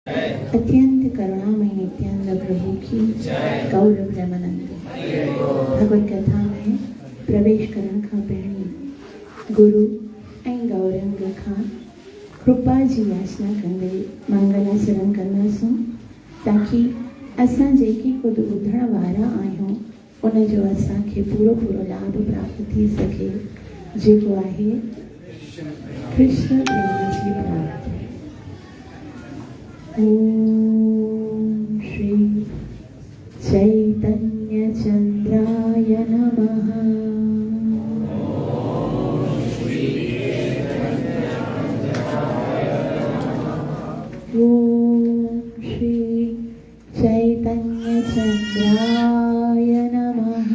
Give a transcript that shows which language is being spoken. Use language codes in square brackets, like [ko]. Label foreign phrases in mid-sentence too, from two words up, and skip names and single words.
[sd] अत्यंत करुणामय नित्यानंद प्रभु की गौर प्रेमानंद भगवत कथा में प्रवेश करण खां पहिरीं गुरु ऐं गौरंग खां कृपा जी याचना कंदे मंगलाचरण कंदासूं ताकि असां जेकी कुझु ॿुधण वारा आहियूं उन जो असांखे पूरो लाभ प्राप्त थी सके, जेको आहे कृष्ण प्रेम जी प्राप्ति। [sa] ओम श्री चैतन्य चंद्राय नमः। ओम श्री चैतन्य चंद्राय नमः।